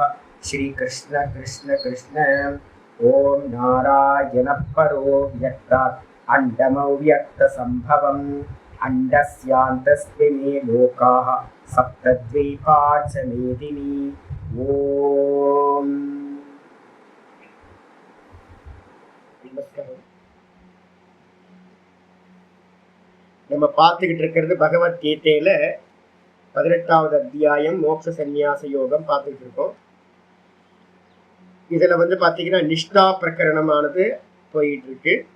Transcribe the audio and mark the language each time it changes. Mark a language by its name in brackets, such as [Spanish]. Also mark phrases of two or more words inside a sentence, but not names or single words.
[Sanskrit] श्रीकृष्ण कृष्ण कृष्ण। ॐ नारायणः परो व्यक्तात् अण्डमव्यक्तसम्भवम् अण्डस्यान्तस्मिन् लोकाः सप्तद्वीपा च मेदिनी। [Tamil] ॐ நம்ம பார்த்துக்கிட்டு இருக்கிறது பகவத்கீதையில 18வது அத்தியாயம் மோட்ச சந்நியாச யோகம் பார்த்துக்கிட்டு இருக்கோம். இதுல பார்த்தீங்கன்னா நிஷ்டா பிரகரணமானது போயிட்டு இருக்கு.